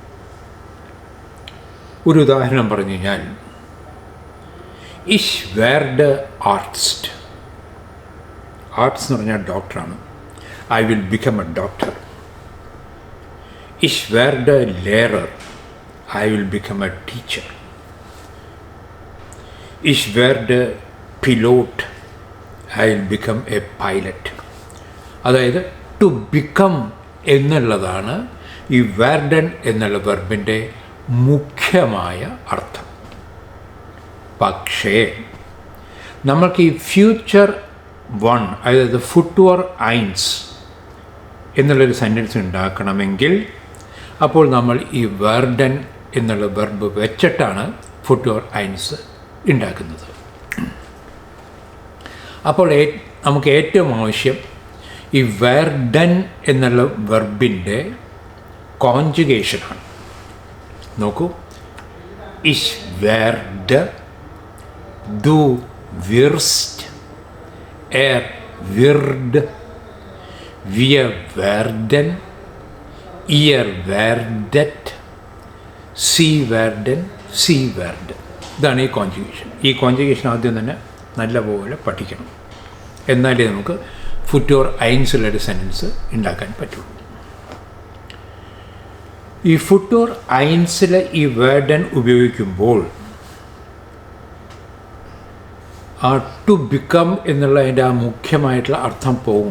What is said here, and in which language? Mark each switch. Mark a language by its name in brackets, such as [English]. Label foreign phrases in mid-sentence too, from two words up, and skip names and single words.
[Malayalam] ഒരു ഉദാഹരണം പറഞ്ഞു കഴിഞ്ഞാൽ, [German] Ich werde Arzt. [Malayalam] ആർട്സ് എന്ന് പറഞ്ഞാൽ ഡോക്ടറാണ്. [English] I will become a doctor. [German] Ich werde Lehrer. [English] I will become a teacher. [German] Ich werde Pilot. [English] I will become a pilot. [Malayalam] അതായത് [English] to become [Malayalam] എന്നുള്ളതാണ് ഈ werden എന്നുള്ള വെർബിൻ്റെ മുഖ്യമായ അർത്ഥം. പക്ഷേ നമ്മൾക്ക് ഈ [English] future one, [Malayalam] അതായത് [German] Futur eins [Malayalam] എന്നുള്ളൊരു സെൻറ്റൻസ് ഉണ്ടാക്കണമെങ്കിൽ അപ്പോൾ നമ്മൾ ഈ werden എന്നുള്ള വെർബ് വെച്ചിട്ടാണ് [German] Futur eins [Malayalam] ഉണ്ടാക്കുന്നത്. അപ്പോൾ നമുക്ക് ഏറ്റവും ആവശ്യം ഈ werden എന്നുള്ള വെർബിൻ്റെ കോൺജുഗേഷനാണ്. [German] നോക്കൂ, Ich werde, du wirst, wird, wir werden, ihr werdet, sie werden, sie werden. [Malayalam] ഇതാണ് ഈ കോൺജുഗേഷൻ. ഈ കോൺജുഗേഷൻ ആദ്യം തന്നെ നല്ലപോലെ പഠിക്കണം, എന്നാലേ നമുക്ക് ഫുട്ടുവർ ഐൻസുള്ളൊരു സെൻറ്റൻസ് ഉണ്ടാക്കാൻ പറ്റുള്ളൂ. ഈ ഫുട്ടുവർ ഐൻസിൽ ഈ werden ഉപയോഗിക്കുമ്പോൾ ആ [English] to become [Malayalam] എന്നുള്ള അതിൻ്റെ ആ മുഖ്യമായിട്ടുള്ള അർത്ഥം പോകും.